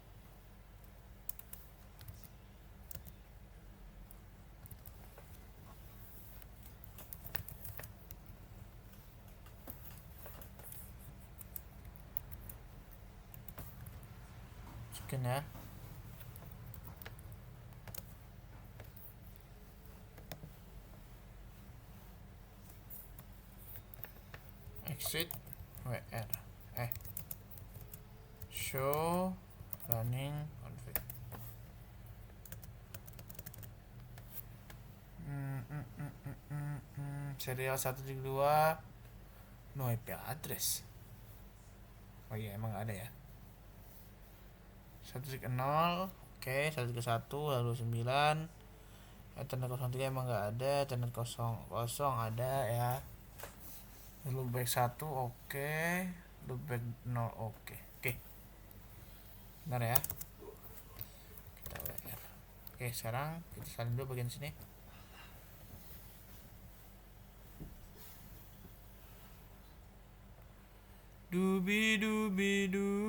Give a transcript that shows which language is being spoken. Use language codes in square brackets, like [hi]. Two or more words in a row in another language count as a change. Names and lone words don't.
[id] Masukin ya. [en] Exit WR show running config. Serial 1.2 no IP address. [id] Oh iya emang ada ya. 1.0 oke, 1.1 lalu 9. Ethernet 03 emang nggak ada. Ethernet 00 ada ya. Loopback 1 oke. Loopback 0 oke. Benar ya. Kita WR. Oke, sekarang kita salin dulu bagian sini. Dubi dubi du.